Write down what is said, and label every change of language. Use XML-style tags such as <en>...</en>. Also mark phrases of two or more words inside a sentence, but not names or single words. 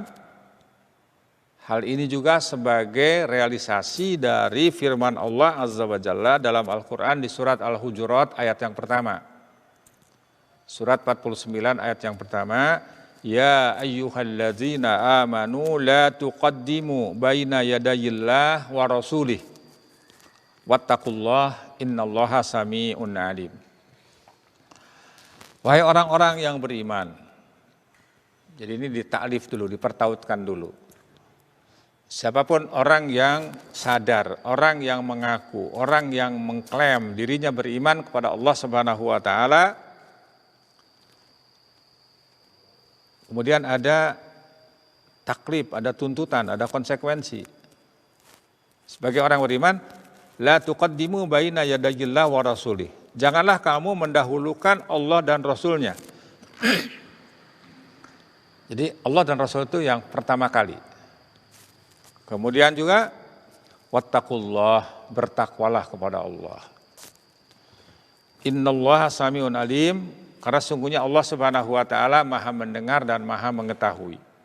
<id>Hal ini juga sebagai realisasi dari firman Allah</id> <ar>عز وجل</ar> <id>dalam Al-Quran di surat Al-Hujurat ayat yang pertama. Surat 49 ayat yang pertama,</id> <ar>يا أيها الذين آمنوا لا تقدموا بين يدي الله ورسوله واتقوا الله إن الله سميع عليم.</ar> <id>Wahai orang-orang yang beriman. Jadi ini ditaklif dulu, dipertautkan dulu. Siapapun orang yang sadar, orang yang mengaku, orang yang mengklaim dirinya beriman kepada Allah</id> <ar>سبحانه وتعالى,</ar> <id>kemudian ada taklif, ada tuntutan, ada konsekuensi. Sebagai orang beriman,</id> <ar>لا تقدموا بين يدي الله ورسوله.</ar> <id>Janganlah kamu mendahulukan Allah dan Rasulnya. Jadi Allah dan Rasul itu yang pertama kali. Kemudian juga wattaqullah, bertakwalah kepada Allah.</id> <ar>إن الله سميع عليم,</ar> <id>karena sungguhnya Allah</id> <ar>سبحانه وتعالى</ar> <id>Maha mendengar dan Maha mengetahui.</id>